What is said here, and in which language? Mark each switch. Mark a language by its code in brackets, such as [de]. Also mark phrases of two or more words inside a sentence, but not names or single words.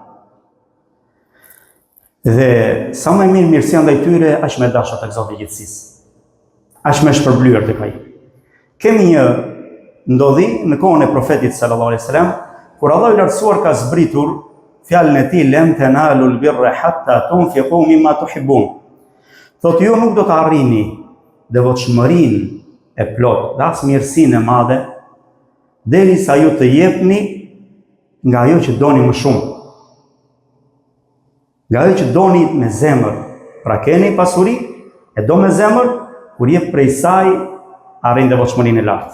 [sq] Dhe sa më mirë mirësia ndaj tyre, aq më dashur tek Zoti i gjithësisë. Aq më shpërblyer tek ai. Kemi një ndodhi në kohën e profetit [ar] صلى الله عليه وسلم, [sq] kur Allahu i lartësuar ka zbritur fjalën e tij [ar] لن تنالوا البر حتى تنفقوا مما تحبون. [sq] Thotë ju nuk do të arrini devotshmërinë e plot, dhe as mirësinë e madhe, derisa ju të jepni nga ajo që doni më shumë. Nga ajo që doni me zemër. Pra keni pasuri, e do me zemër, kur jep prej saj, arrin devotshmërinë e lartë.